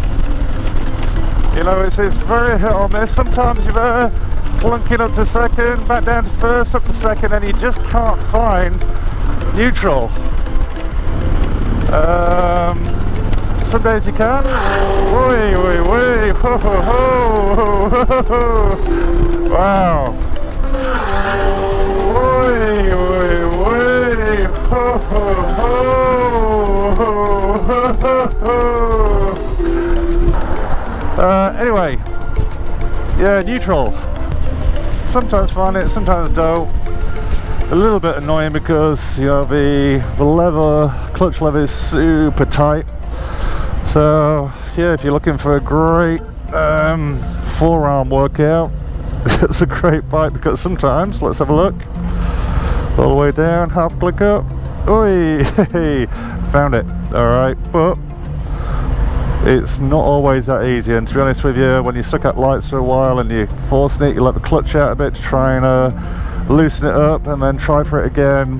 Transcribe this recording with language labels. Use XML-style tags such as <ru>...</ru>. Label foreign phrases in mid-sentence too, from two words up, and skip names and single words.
<en>You know, it's very hit or miss. Sometimes you're clunking up to second, back down to first, up to second, and you just can't find neutral. Some days you can. Wee, wee, wee. Ho, ho, ho, ho, ho. Wow. Wee, wee, wee. Ho, ho, ho, ho. Anyway, yeah, neutral. Sometimes find it, sometimes don't. A little bit annoying because, you know, the lever, clutch lever is super tight. So yeah, if you're looking for a great forearm workout, it's a great bike, because sometimes, let's have a look, all the way down, half click up, oi, found it, alright, but it's not always that easy, and to be honest with you, when you're stuck at lights for a while and you're forcing it, you let the clutch out a bit to try and loosen it up and then try for it again.</en>